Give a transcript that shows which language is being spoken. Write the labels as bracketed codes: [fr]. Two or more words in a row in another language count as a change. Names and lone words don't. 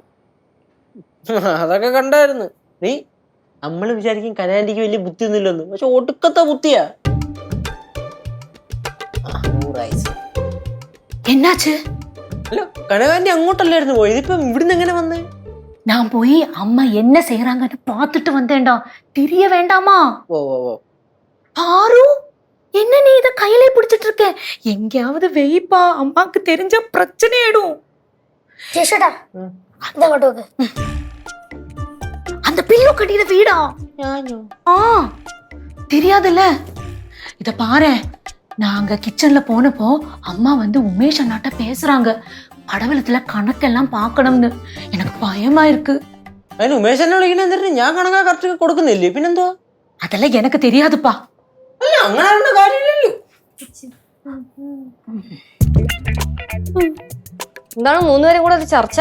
[ml] അതൊക്കെ കണ്ടായിരുന്നു. നീ നമ്മള് വിചാരിക്കും കനയാന്റിക്ക് വലിയ ബുദ്ധി ഒന്നുമില്ലെന്ന്, പക്ഷെ ഒടുക്കത്തെ ബുദ്ധിയാ. [ta] என்னாச்சு? [ml] അല്ല കനകാന്റി അങ്ങോട്ടല്ലായിരുന്നു പോയത്, ഇപ്പം ഇവിടുന്ന് എങ്ങനെ വന്നേ? [ta] நான் போய் அம்மா என்ன செய்யறாங்கன்னு பார்த்துட்டு வந்தேன்டா. தெரிய வேண்டாமா? ஓ ஆரு, என்ன நீ இத கையில பிடிச்சிட்டு இருக்க? எங்கயாவது வெயிப்பா, அம்மாக்கு தெரிஞ்ச பிரச்சனை ஆயிடும். [ml] ചേട്ടാ അങ്ങോട്ട് നോക്ക്. [ta] அந்த பில்லு கட்டின வீடா? ஆ தெரியாதுல்ல. இத பாரு, நாங்க கிச்சன்ல போனப்போ அம்மா வந்து உமேஷ் அண்ணாட்ட பேசுறாங்க. [ml] പടവലത്തിലെ കണക്കെല്ലാം പാക്കണമെന്ന്. എനിക്ക് ഭയമാ ഇருக்கு. അതിന് ഉമേഷ് എന്നെ വിളിക്കണ എന്തിനാ? ഞാൻ കണക്കാ കറക്റ്റ് കൊടുക്കുന്നില്ലേ, പിന്നെന്തോ? അതെല്ലാം എനിക്ക് தெரியாதுப்பா. അല്ല അങ്ങനെ കാര്യമില്ലല്ലോ. എന്താണ് മൂന്നുപേരും കൂടെ ഒരു ചർച്ച?